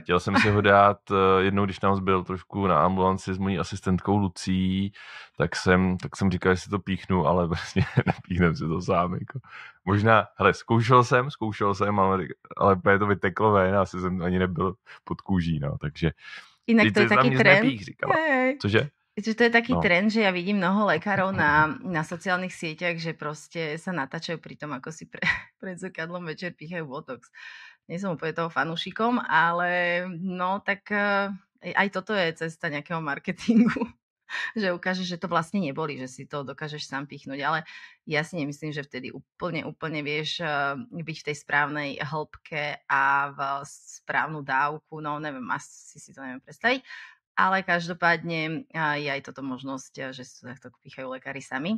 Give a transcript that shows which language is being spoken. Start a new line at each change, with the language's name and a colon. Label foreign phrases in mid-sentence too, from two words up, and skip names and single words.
Czech: Chtěl jsem si ho dát jednou, když nám byl trošku na ambulanci s mojí asistentkou Lucí, tak jsem říkal, že si to píchnu, ale vlastně nepíchnem si to sám. Jako. Možná, hele, zkoušel jsem, ale to vyteklo ven, asi jsem ani nebyl pod kůží, no, takže...
Slovak: Inak to je taký trend.
Czech: Cože?
Slovak: To je taký trend, že ja vidím mnoho lekárov na sociálnych sieťach, že proste sa natáčajú pri tom, ako si pred zrkadlom večer píchajú botox. Nie som úplne toho fanúšikom, ale no tak aj toto je cesta nejakého marketingu, že ukážeš, že to vlastne neboli, že si to dokážeš sám pichnúť, ale ja si nemyslím, že vtedy úplne vieš byť v tej správnej hĺbke a v správnu dávku, no neviem, asi si to neviem predstaviť, ale každopádne je aj toto možnosť, že si to takto pýchajú lekári sami.